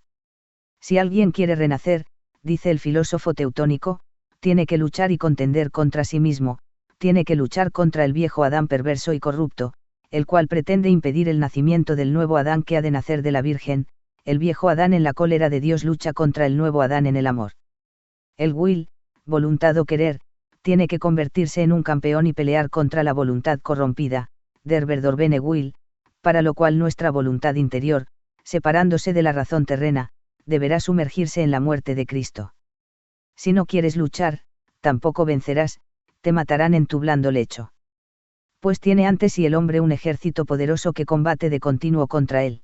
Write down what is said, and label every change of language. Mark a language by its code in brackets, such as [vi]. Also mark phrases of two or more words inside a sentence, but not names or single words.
[es] Si alguien quiere renacer, dice el filósofo teutónico, tiene que luchar y contender contra sí mismo, tiene que luchar contra el viejo Adán perverso y corrupto, el cual pretende impedir el nacimiento del nuevo Adán que ha de nacer de la Virgen. El viejo Adán en la cólera de Dios lucha contra el nuevo Adán en el amor. El will, voluntad o querer, tiene que convertirse en un campeón y pelear contra la voluntad corrompida, [de] der verdorvene will, [es] para lo cual nuestra voluntad interior, separándose de la razón terrena, deberá sumergirse en la muerte de Cristo. Si no quieres luchar, tampoco vencerás, te matarán en tu blando lecho. Pues tiene ante sí el hombre un ejército poderoso que combate de continuo contra él.